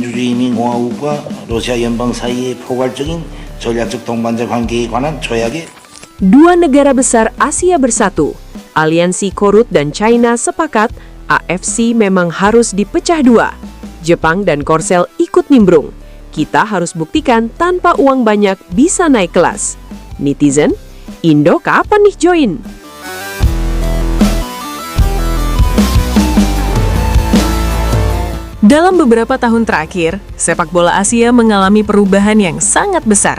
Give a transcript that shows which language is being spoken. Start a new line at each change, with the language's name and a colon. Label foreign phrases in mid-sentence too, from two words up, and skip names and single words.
Korean: 민주주의인민공화국과 러시아 연방 사이의 포괄적인 전략적 동반자 관계에 관한 조약에
Indonesian: Dua negara besar Asia bersatu, aliansi Korut dan China sepakat AFC memang harus dipecah dua. Jepang dan Korsel ikut nimbrung. Kita harus buktikan tanpa uang banyak bisa naik kelas. Netizen, Indo kapan nih join? Dalam beberapa tahun terakhir, sepak bola Asia mengalami perubahan yang sangat besar.